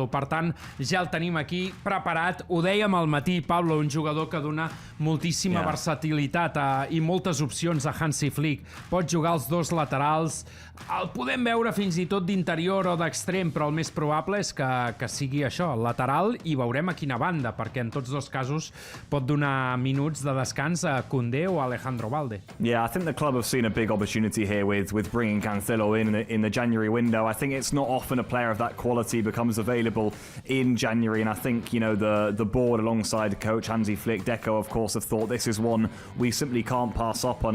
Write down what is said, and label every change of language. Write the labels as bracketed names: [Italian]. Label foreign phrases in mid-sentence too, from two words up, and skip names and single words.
[Catalan] Per tant, ja el tenim aquí preparat. Ho dèiem al matí, Pablo, un jugador que dona moltíssima versatilitat i moltes opcions a Hansi Flick. Pot jugar als dos laterals, el podem veure fins i tot d'interior o d'extrem, però el més probable és que sigui això, lateral, i veurem a quina banda, perquè en tots dos casos pot donar minuts de descans a Koundé o a Alejandro Balde. [English] Yeah, I think the club have seen a big opportunity here with bringing Cancelo in the January window. I think it's not often a player of that quality becomes available in January, and I think, you know, the board alongside coach Hansi Flick, Deco, of course, have thought this is one we simply can't pass up on.